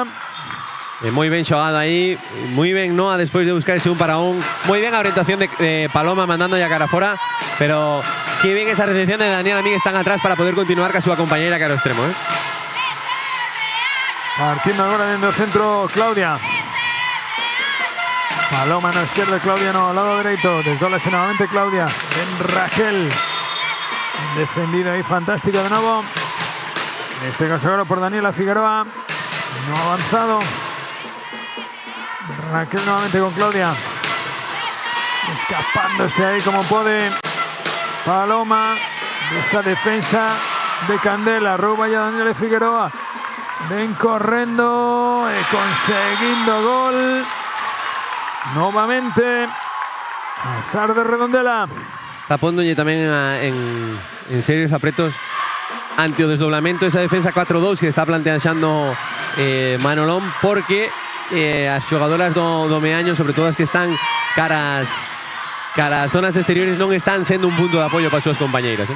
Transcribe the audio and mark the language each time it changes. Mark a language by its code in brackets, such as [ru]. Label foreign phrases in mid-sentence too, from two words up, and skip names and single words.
[gl] Moi ben xogado aí, moi ben Noa despois de buscar ese 1 para 1. Moi ben a orientación de Paloma mandando a cara fora, pero que ben esa recepción de Daniela Míguez tan atrás para poder continuar ca súa compañeira que era o extremo, Partiendo agora dentro do centro Claudia. [es] Paloma no izquierdo, Claudia no, lado derecho. Desdólase nuevamente Claudia. En Raquel. Defendido ahí, fantástico de nuevo. En este caso ahora por Daniela Figueroa. No ha avanzado. Raquel nuevamente con Claudia. Escapándose ahí como puede. Paloma. De esa defensa de Candela. Rouba ya Daniela Figueroa. [gl] Ven correndo. Conseguindo gol. [es] Nuevamente a SAR de Redondela. [gl] Está pondolle tamén en serios apretos ante o desdoblamento esa defensa 4-2 que está planteando Manolón, porque as xogadoras do Meaño, sobre todo as que están caras as zonas exteriores, non están sendo un punto de apoio para as súas compañeiras.